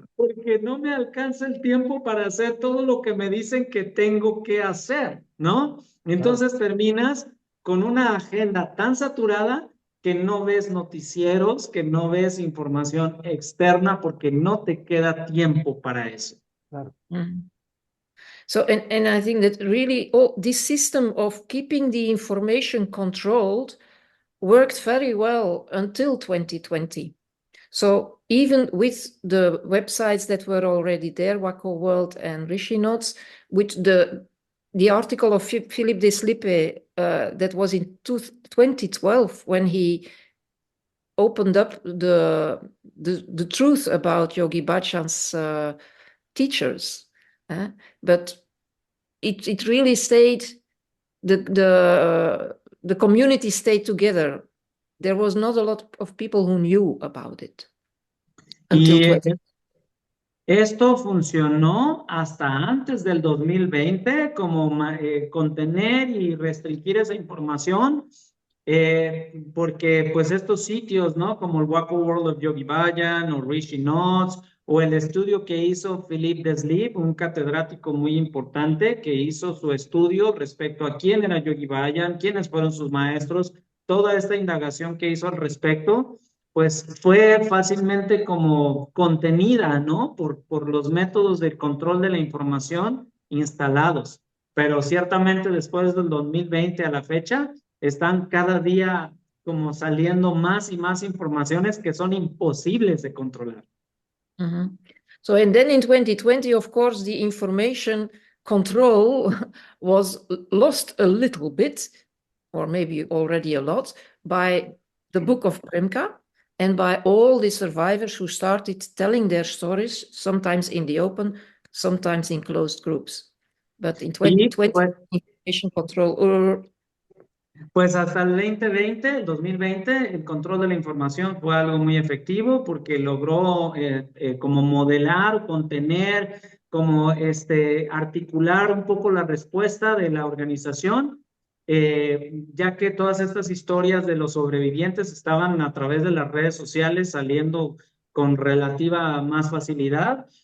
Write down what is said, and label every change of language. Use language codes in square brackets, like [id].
[es] Porque no me alcanza el tiempo para hacer todo lo que me dicen que tengo que hacer, ¿no? Entonces terminas con una agenda tan saturada que no ves noticieros, que no ves información externa porque no te queda tiempo para eso. Claro. Mm. [en] So, and I think that really this system of keeping the information controlled worked very well until 2020. So even with the websites that were already there, Wacko World and Rishi Notes, with the the article of Philippe Deslippe that was in 2012 when he opened up the truth about Yogi Bhajan's teachers, but it really stayed. The community stayed together. There was not a lot of people who knew about it until 20. [es] Esto funcionó hasta antes del 2020, como contener y restringir esa información, porque pues estos sitios, ¿no? Como el Waco World of Yogi Bhajan o Rishi Notes, o el estudio que hizo Philippe Deslippe, un catedrático muy importante que hizo su estudio respecto a quién era Yogi Bhajan, quiénes fueron sus maestros, toda esta indagación que hizo al respecto, pues fue fácilmente como contenida, ¿no? Por los métodos de control de la información instalados. Pero ciertamente después del 2020 a la fecha, están cada día como saliendo más y más informaciones que son imposibles de controlar. [en] So, and then in 2020, of course, the information control was lost a little bit, or maybe already a lot, by the book of Premka and by all the survivors who started telling their stories, sometimes in the open, sometimes in closed groups. But in 2020, information control... [es] Pues hasta el 2020, el 2020, el control de la información fue algo muy efectivo porque logró como modelar, contener, como articular un poco la respuesta de la organización, ya que todas estas historias de los sobrevivientes estaban a través de las redes sociales saliendo con relativa más facilidad.